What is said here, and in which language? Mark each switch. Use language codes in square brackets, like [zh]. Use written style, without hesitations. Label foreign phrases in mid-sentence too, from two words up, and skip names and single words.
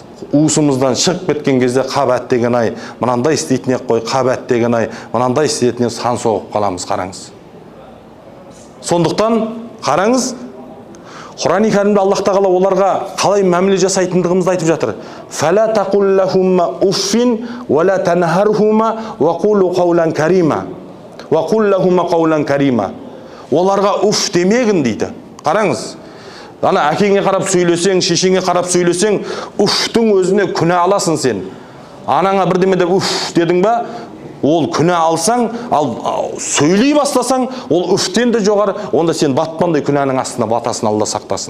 [kk] Уысымыздан шығып кеткен кезде қабат деген ай, мынандай істейтін ек қой, қабат деген ай, мынандай істейтінен сан соғып қаламыз. Қараңыз. Сондықтан қараңыз, Құран кәрімде Аллах тағала оларға қалай мәміле жасайтындығымызды айтып жатыр. [ar] "فلا تقل لهما أف ولا تنهرهما وقل قولا كريما. وقل لهما قولا كريما". [kk] Оларға уф демегін дейді. Қараңыз. Ана әкеңе қарап сөйлесең, шешеңе қарап сөйлесең, уфтың өзіне күнә аласың сен. Анаңа бірдеме деп уф дедің ба, ол күнә алсаң, ал сөйлей бастасаң, ол уфтен де жоғары, онда сен батпандай күнәнің астына батасын, Алла сақтасын.